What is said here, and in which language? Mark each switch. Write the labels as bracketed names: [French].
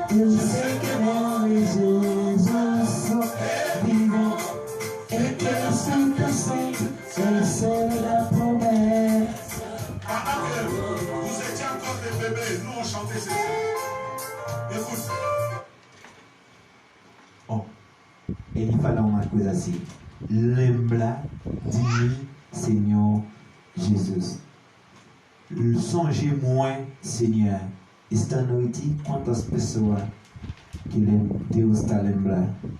[Portuguese] Eu sei que meu Jesus vivo. É que o Espírito Santo é o selo da promessa. [French] Pendant que vous étiez encore des bébés, nous on chantait ceci. Écoute. [Portuguese] Oh, ele fala uma coisa assim. Lembra de mim, Senhor Jesus. [French] Songez-moi, [Portuguese] Senhor. Esta noite, quantas pessoas que Deus está lembrando?